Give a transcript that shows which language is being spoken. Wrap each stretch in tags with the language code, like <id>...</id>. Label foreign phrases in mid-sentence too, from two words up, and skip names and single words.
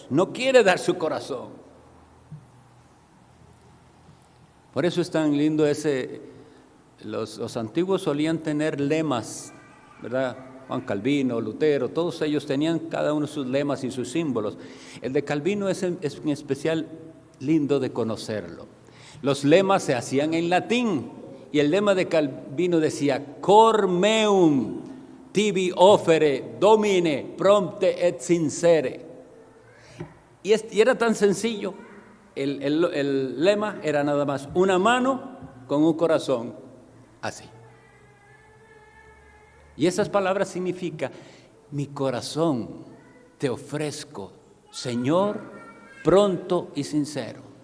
<es>No quiere dar su corazón. Por eso es tan lindo los antiguos solían tener lemas, ¿verdad? Juan Calvino, Lutero, todos ellos tenían cada uno sus lemas y sus símbolos. El de Calvino es en especial lindo de conocerlo. Los lemas se hacían en latín y el lema de Calvino decía:</es> <la>cor meum tibi ofere domine prompte et sincere.</la> <es>Y era tan sencillo. El lema era nada más una mano con un corazón así. Y esas palabras significan: mi corazón te ofrezco, Señor, pronto y sincero.</es>